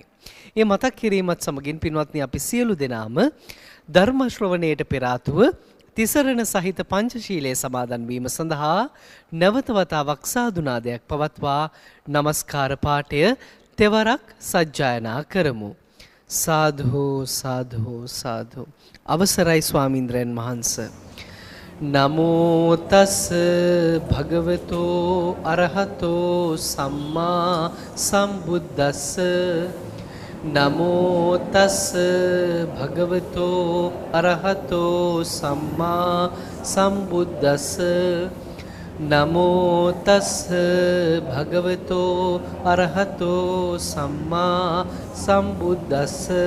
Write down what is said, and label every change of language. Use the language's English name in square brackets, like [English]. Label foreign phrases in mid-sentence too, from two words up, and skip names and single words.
[Sinhala] ඒ මතක් කිරීමත් සමගින් පින්වත්නි අපි සියලු දෙනාම ධර්ම ශ්‍රවණයට පෙර ආතුව තිසරණ සහිත පංචශීලයේ සමාදන් වීම සඳහා නැවත වතාවක් සාදුනාදයක් පවත්වා නමස්කාර පාඨය තෙවරක් සජ්ජායනා කරමු. [Pali] සාධු සාධු සාධු. [Sinhala] අවසරයි ස්වාමීන්ද්‍රයන් වහන්සේ. [Pali] නමෝ තස් භගවතෝ අරහතෝ සම්මා සම්බුද්දස්ස නමෝ තස් භගවතෝ අරහතෝ සම්මා සම්බුද්දස්ස නමෝ තස් භගවතෝ අරහතෝ සම්මා සම්බුද්දස්ස